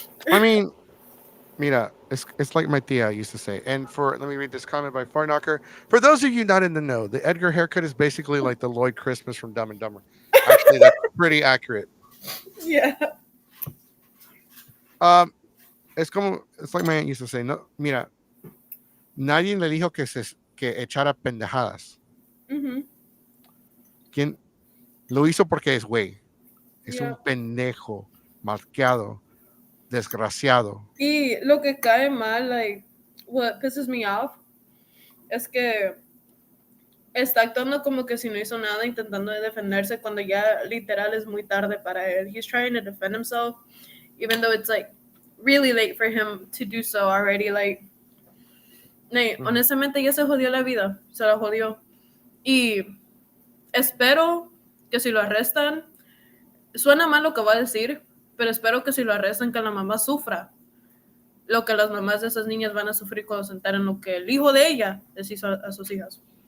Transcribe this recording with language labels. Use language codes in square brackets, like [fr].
[en] I mean, Mira, it's like my tia used to say. And let me read this comment by Farknocker. For those of you not in the know, the Edgar haircut is basically like the Lloyd Christmas from Dumb and Dumber. Actually, that's pretty accurate. Yeah. Um, it's like my aunt used to say. [es] No, mira, nadie le dijo que echara pendejadas. Mm-hmm. Quien lo hizo porque es güey. Es [en] Yeah. [es] un pendejo, malcriado, desgraciado. Y lo que cae mal, [en] like, what pisses me off, [es] es que está actuando como que si no hizo nada, intentando de defenderse cuando ya literal es muy tarde para él. [en] He's trying to defend himself, even though it's like really late for him to do so already. [es] Like, honestamente ya se jodió la vida, se la jodió. Y espero que si lo arrestan, suena mal lo que va a decir, pero espero que si lo arrestan, que la mamá sufra lo que las mamás de esas niñas van a sufrir cuando se enteren lo que el hijo de ella les hizo a sus hijas.